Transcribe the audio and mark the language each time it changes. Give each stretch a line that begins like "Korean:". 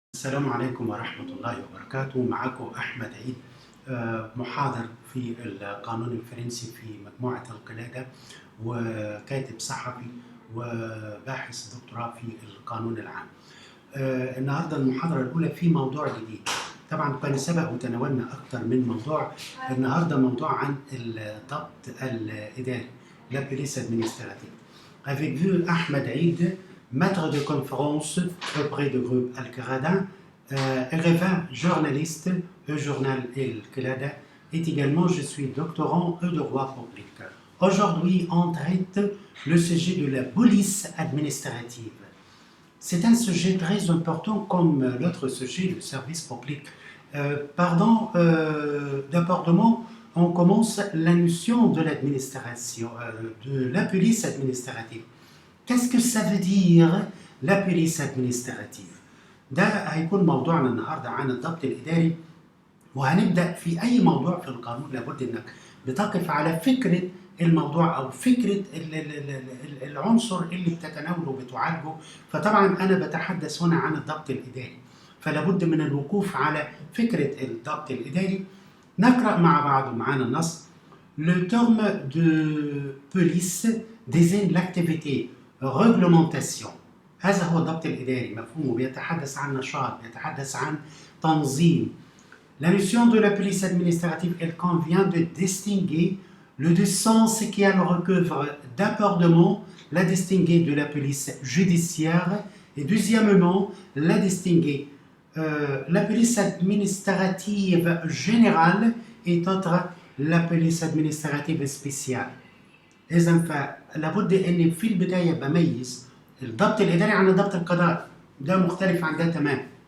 Arabic: السلام عليكم ورحمة الله وبركاته. معكم أحمد عيد، محاضر في القانون الفرنسي في مجموعة القلادة، وكاتب صحفي وباحث دكتوراه في القانون العام. النهاردة المحاضرة الأولى في موضوع جديد. طبعا كان سبق وتناولنا أكثر من موضوع. النهاردة موضوع عن الضبط الإداري،
French: la police administrative. Avec vous, Ahmed Aïd, maître de conférence auprès du groupe Al-Qirada, écrivain, journaliste au journal Al-Qirada, et également je suis doctorant en droit public. Aujourd'hui, on traite le sujet de la police administrative. C'est un sujet très important comme l'autre sujet, le service public. D'abord, on commence la notion de l'administration, de la police administrative. Qu'est-ce que ça veut dire la police administrative؟
Arabic: ده هيكون موضوعنا النهارده عن الضبط الاداري، وهنبدا في اي موضوع في القانون لابد انك بتقف على فكره الموضوع او فكره العنصر اللي بتتناوله وبتعالجه. فطبعا انا بتحدث هنا عن الضبط الاداري، فلابد من الوقوف على فكره الضبط الاداري. نقرا مع بعض معانا النص.
French: Le terme de police désigne l'activité réglementation.
Arabic: هذا هو الضبط الإداري، مفهومه بيتحدث عن نشاط، بيتحدث عن تنظيم.
French: La notion de la police administrative, elle convient de distinguer le deux sens qui elle recouvre. D'abord, la distinguer de la police judiciaire, et deuxièmement, la distinguer la police administrative générale et autre la police administrative spéciale.
Arabic: إذا فلابد إن في البداية بميز الضبط الإداري عن الضبط القضائي، ده مختلف عن ده تمام.